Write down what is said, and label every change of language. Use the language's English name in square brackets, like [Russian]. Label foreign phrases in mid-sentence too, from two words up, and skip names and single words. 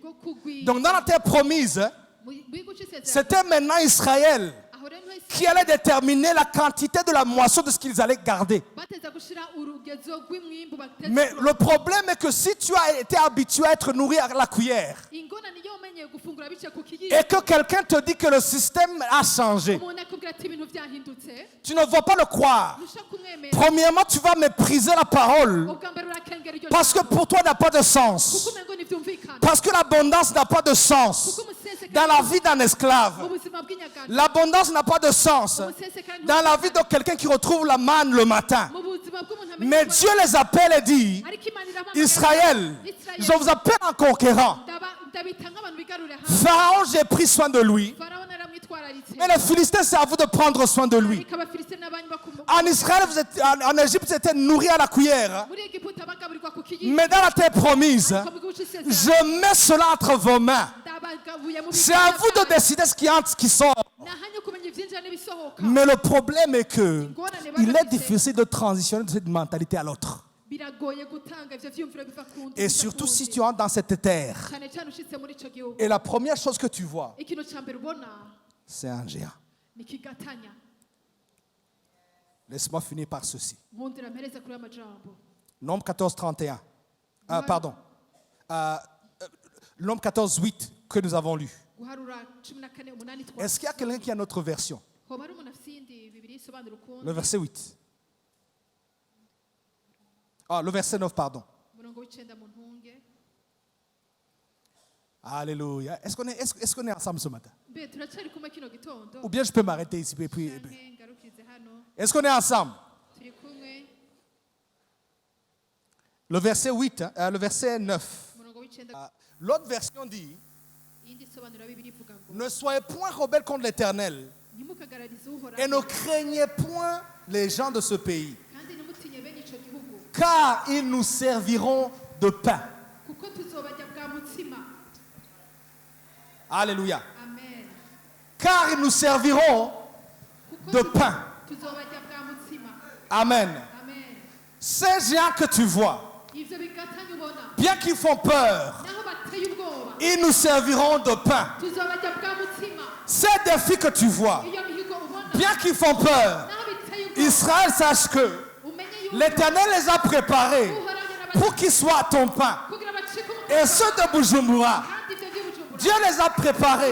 [French] Donc, dans la terre promise, c'était maintenant Israël qui allait déterminer la quantité de la moisson de ce qu'ils allaient garder. Mais le problème est que si tu as été habitué à être nourri à la cuillère et que quelqu'un te dit que le système a changé, [Rundi] akubwira ati ibintu byahindutse [French] tu ne vas pas le croire. [Rundi] ntushaka kumwemera [French] Premièrement, tu vas mépriser la parole [Rundi] ubwa mbere urakengera iryo [French] parce que pour toi, il n'a pas de sens. [Rundi] kuko umengo ntibyumvikana [French] Parce que l'abondance n'a pas de sens [Rundi] kuko umusesekara [French] dans la vie d'un [Rundi] mu [French] esclave. [Rundi] buzima bw'inyagano [French] L'abondance n'a pas de sens [Rundi] umusesekara [French] dans la vie de quelqu'un qui retrouve la manne le matin. [Rundi] mu buzima bw'umuntu [French] Mais Dieu les appelle et dit, [Rundi] ariko Imana irahamagara [French] Israël, je vous appelle en conquérant. [Rundi] ndabita nk'abantu bigarurira hamwe [French] Pharaon, j'ai pris soin de lui. [Rundi] farawo naramwitwararitse [French] Mais les Philistins, c'est à vous de prendre soin de lui. [Rundi] ariko abafilisiti n'abanyu [French] En Israël, en Égypte, vous étiez nourris à la cuillère. [Rundi] muri egiputa bagaburirwa ku kiyiko [French] Mais dans la terre promise, [Rundi] mu gihugu cy'isezerano [French] je mets cela entre vos mains. [Rundi] ndabagabuye mu [French] C'est à vous de décider ce qui entre, ce qui sort. [Rundi] nahanye kumenya ibyinjira n'ibisohoka [French] Mais le problème est que il est difficile de transitionner de cette mentalité à l'autre. [Rundi] biragoye gutanga ivyo vyumviro biva ku ndi [French] Et surtout si tu entres dans cette terre. [Rundi] cyane cyane ushitse muri ico gihugu [French] Et la première chose que tu vois, [Rundi] ikintu ca mbere ubona [French] c'est un géant. [Rundi] ni kigatanya [French] Laisse-moi finir par ceci. [Rundi] nkundira mpereze kuri amajambo [French] Nombre 14, 31. Pardon. Nombre 14, 8 que nous avons lu. [Rundi] guharura 14:8 twa [French] Est-ce qu'il y a quelqu'un qui a notre version? [Rundi] hoba ari umuntu afise iyindi bibiri isobanura ukundi [French] Le verset 8. Ah, le verset 9, pardon. [Rundi] umurongo w'icenda mu ntunge [French] Alléluia. Est-ce qu'on est ensemble ce matin? [Rundi] mbe turacari kumwe kino gitondo [French] Ou bien je peux m'arrêter ici. Puis. [Rundi] canke ngarukirize hano [French] Est-ce qu'on est ensemble? [Rundi] turi kumwe [French] Le verset 8, le verset 9. [Rundi] umurongo w'icenda [French] L'autre version dit, [Rundi] iyindi isobanura bibiri ivuga ngo [French] ne soyez point rebelles contre l'Éternel [Rundi] ntimukagararize uhoraho [French] et ne craignez point les gens de ce pays, [Rundi] kandi ntimutinye bene ico gihugu [French] car ils nous serviront de pain. kuko tuzobajya bwa mutsima Alléluia. [Rundi] amen [French] Car ils nous serviront [Rundi] kuko [French] de pain. [Rundi] tuzobajya bwa mutsima [French] Amen. [Rundi] amen [French] Ces géants que tu vois, [Rundi] ivyo bigatanya ubona [French] bien qu'ils font peur, [Rundi] naho bateye ubwoba [French] ils nous serviront de pain. [Rundi] tuzobajya bwa mutsima [French] Ces défis que tu vois, [Rundi] iyo mihigo ubona [French] bien qu'ils font peur, [Rundi] naho biteye ubwoba [French] Israël sache que [Rundi] umenye yuko [French] l'Éternel les a préparés [Rundi] uhoraho [French] pour qu'ils soient ton pain. [Rundi] kugira bacike [French] Et ceux de Bujumbura, [Rundi] kandi ivyo vy'ubujumbura [French] Dieu les a préparés